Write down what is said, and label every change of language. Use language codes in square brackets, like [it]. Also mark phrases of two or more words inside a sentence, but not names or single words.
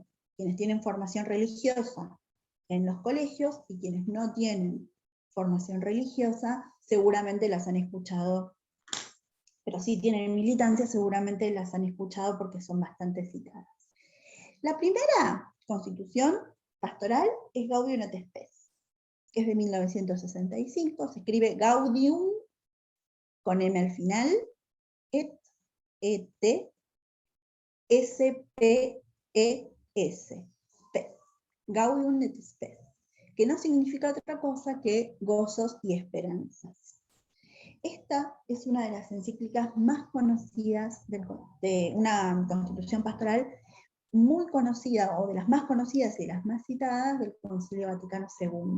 [es] Quienes tienen formación religiosa en los colegios y quienes no tienen formación religiosa seguramente las han escuchado, pero si tienen militancia seguramente las han escuchado porque son bastante citadas. La primera constitución pastoral es Gaudium et Spes, que es de 1965, se escribe Gaudium con M al final, et, S-P-E-S, Spes, Gaudium et Spes, que no significa otra cosa que gozos y esperanzas. Esta es una de las encíclicas más conocidas de una constitución pastoral muy conocida, o de las más conocidas y de las más citadas del Concilio Vaticano II.